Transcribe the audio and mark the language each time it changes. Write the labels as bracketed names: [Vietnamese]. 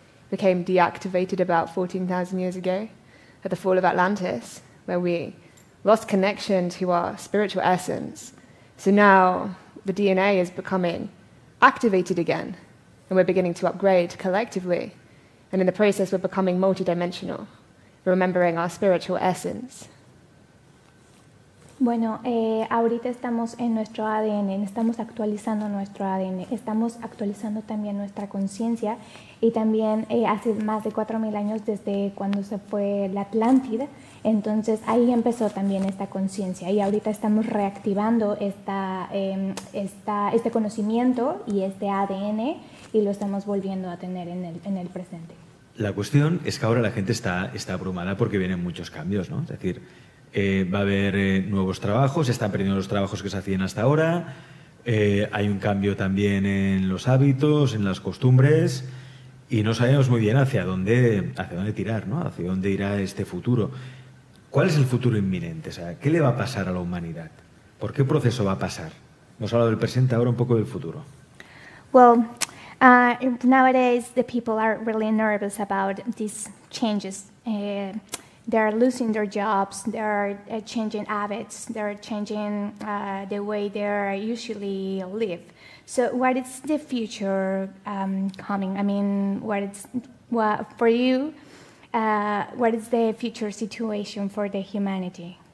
[English] Became deactivated about 14,000 years ago at the fall of Atlantis, where we lost connection to our spiritual essence. So now the DNA is becoming activated again, and we're beginning to upgrade collectively. And in the process, we're becoming multidimensional, remembering our spiritual essence. [Spanish] Bueno, ahorita estamos en nuestro ADN, estamos actualizando nuestro ADN, estamos actualizando también nuestra conciencia y también hace más de 4.000 años desde cuando se fue la Atlántida, entonces ahí empezó también esta conciencia y ahorita estamos reactivando este conocimiento y este ADN y lo estamos volviendo a tener en el presente. La cuestión es que ahora la gente está abrumada porque vienen muchos cambios, ¿no? Es decir, va a haber nuevos trabajos, se están perdiendo los trabajos que se hacían hasta ahora, hay un cambio también en los hábitos, en las costumbres y no sabemos muy bien hacia dónde tirar, ¿no? Hacia dónde irá este futuro. ¿Cuál es el futuro inminente? O sea, ¿qué le va a pasar a la humanidad? ¿Por qué proceso va a pasar? Hemos hablado del presente, ahora un poco del futuro. [English] Well, nowadays the people are really nervous about these changes. They're losing their jobs, they're changing habits, they're changing the way they usually live. So what is the future coming? I mean, for you, what is the future situation for the humanity?